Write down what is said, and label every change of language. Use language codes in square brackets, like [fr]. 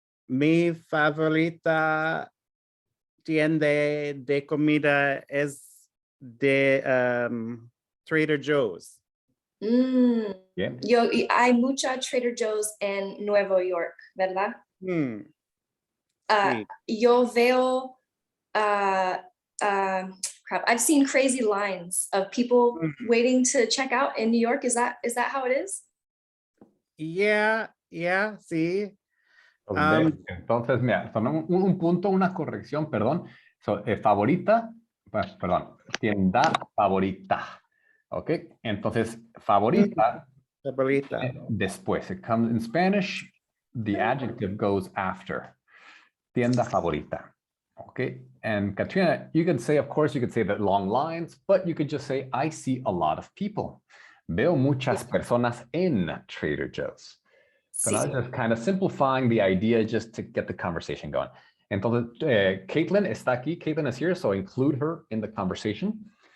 [es] Mi favorita tienda de comida es de Trader Joe's. Bien. Hay mucha Trader Joe's en Nueva York, ¿verdad? Sí. Yo veo, [en] crap, I've seen crazy lines of people waiting to check out in New York. Is that how it is? Yeah, sí. [es] Entonces, mira, son un punto, una corrección, perdón. Favorita, perdón, tienda favorita. Ok, entonces, favorita, Favorita. después. [en] It comes in Spanish, the adjective goes after. [es] Tienda favorita. [en] Ok, And Katrina, you could say, of course, you could say the long lines, but you could just say, I see a lot of people. [es] Veo muchas personas en Trader Joe's. [en] So now just kind of simplifying the idea just to get the conversation going. [es] Entonces, Caitlin está aquí. [en] Caitlin is here, so include her in the conversation.